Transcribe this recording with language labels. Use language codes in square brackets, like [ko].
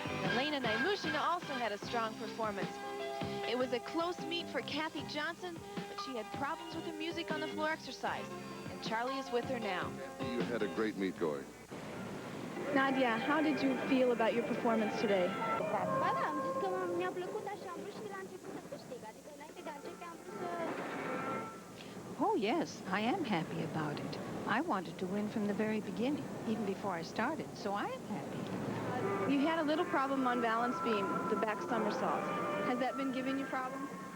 [en] ELENA Naimushina also had a strong performance. It was a close meet for Kathy Johnson, but she had problems with the music on the floor exercise. And Charlie is with her now. You had a great meet going. Nadia, how did you feel about your performance today? [ro] Ba da, am zis că mi-a plăcut așa, am vrut și de la început să câștig, adică înainte de a începe am vrut să... [en] Oh, yes, I am happy about it. I wanted to win from the very beginning, even before I started, so I am happy. You had a little problem on balance beam, the back somersault. Has that been giving you problems?